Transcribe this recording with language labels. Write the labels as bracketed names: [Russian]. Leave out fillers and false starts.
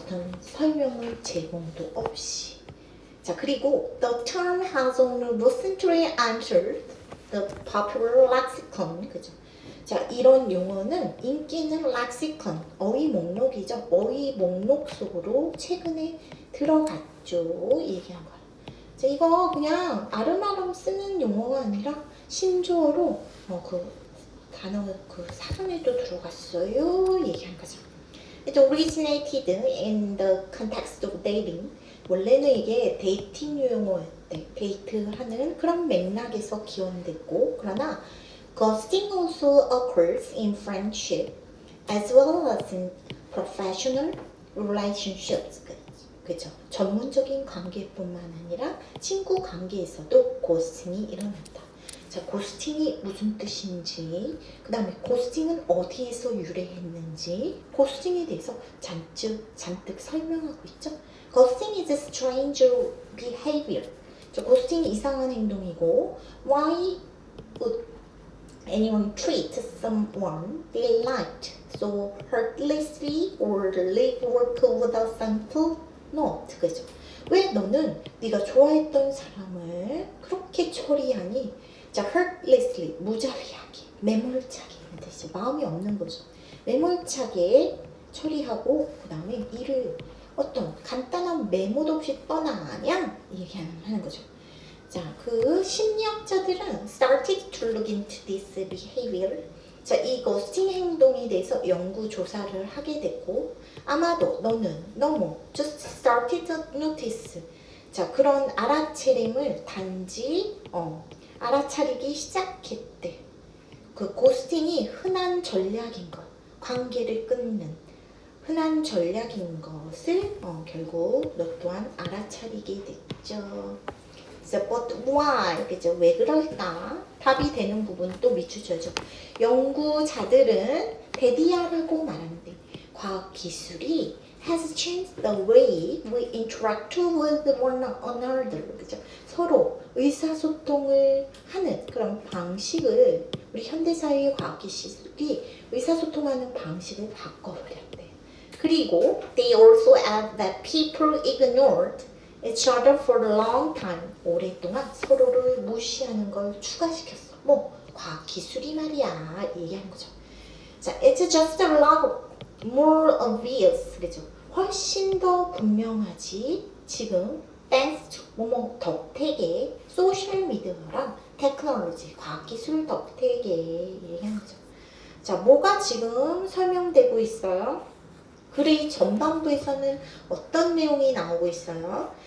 [Korean] 어떤 설명을 제공도 없이. 자, 그리고 [English] the term has only recently entered the popular lexicon, [Korean] 그죠? 자, 이런 용어는 인기 있는 렉시컨, 어휘 목록이죠. 어휘 목록 속으로 최근에 들어갔죠. 얘기한 거예요. 자, 이거 그냥 아름아름 쓰는 용어가 아니라 신조어로 그 단어 그 사전에도 들어갔어요. 얘기한 거죠. [English] It originated in the context of dating. [Korean] 원래는 이게 데이팅 용어였대. 데이트하는 그런 맥락에서 기원됐고, 그러나 [English] ghosting also occurs in friendship as well as in professional relationships. [Korean] 그죠? 전문적인 관계뿐만 아니라 친구 관계에서도 고스팅이 일어난다. 자, 고스팅이 무슨 뜻인지, 그 다음에 고스팅은 어디에서 유래했는지, 고스팅에 대해서 잔뜩 설명하고 있죠. [English] Ghosting is strange behavior. [Korean] 자, 고스팅이 이상한 행동이고, [English] why would anyone treat someone they liked so heartlessly or leave work without simple note? [Korean] 그죠? 왜 너는 네가 좋아했던 사람을 그렇게 처리하니? 자, heartlessly, 무자비하게, 매몰차게, 뜻이 마음이 없는 거죠. 매몰차게 처리하고 그 다음에 일을 어떤 간단한 메모도 없이 떠나냐? 얘기하는 거죠. 자, 그 심리학자들은 [English] started to look into this behavior. [Korean] 자, 이 고스팅 행동에 대해서 연구 조사를 하게 됐고, 아마도 너는 너무 [English] just started to notice. [Korean] 자, 그런 알아차림을 단지 알아차리기 시작했대. 그 고스팅이 흔한 전략인 것, 관계를 끊는 흔한 전략인 것을 결국 너 또한 알아차리게 됐죠. [English] But why? [Korean] 그죠? 왜 그럴까? 답이 되는 부분 또 밑줄 쳐줘. 연구자들은 데디아라고 말하는데 과학 기술이 [English] has changed the way we interact with one another. [Korean] 그죠? 서로 의사소통을 하는 그런 방식을 우리 현대사회의 과학 기술이 의사소통하는 방식을 바꿔버렸대. 그리고 [English] they also add that people ignored each other for a long time. [Korean] 오랫동안 서로를 무시하는 걸 추가시켰어. 뭐 과학 기술이 말이야 얘기하는 거죠. [English] 자, it's just a lot more obvious. [Korean] 그죠? 훨씬 더 분명하지. 지금 [English] thanks to [Korean] 뭐뭐 덕택에 소셜 미디어랑 테크놀로지 과학 기술 덕택에 얘기하는 거죠. 자, 뭐가 지금 설명되고 있어요? 글의 전반부에서는 어떤 내용이 나오고 있어요?